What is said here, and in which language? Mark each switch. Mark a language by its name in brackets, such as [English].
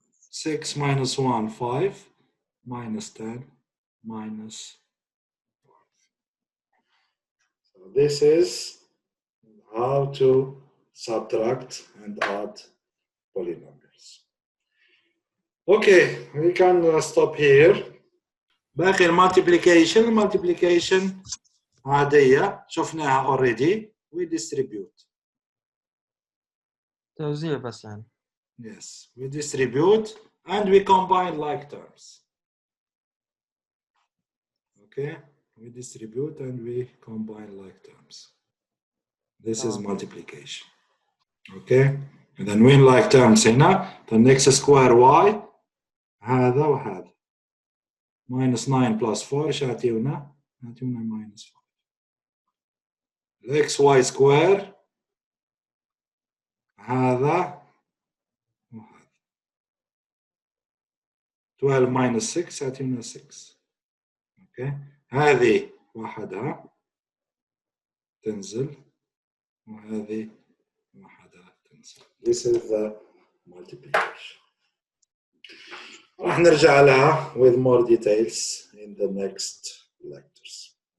[English] 6 minus 1 5 minus 10 minus 5. So this is how to subtract and add polynomials. Okay, we can stop here. [Arabic] باقي [English] multiplication [Arabic] عادية شفناها already. [English] We distribute. [Arabic] توزيع بس يعني. [English] Yes, we distribute and we combine like terms. Okay, we distribute and we combine like terms. This is multiplication. Okay, and then when like terms هنا then x square y هذا وهذا minus 9 plus 4 [Arabic] ايش يعطيونا؟ يعطيونا [English] minus 5. x y square هذا وهذا 12 minus 6 يعطيونا 6. [Arabic] اوكي هذه وحدها تنزل وهذه وحدها تنزل. [English] This is the multiplication. [Arabic] راح نرجع لها [English] with more details in the next lectures.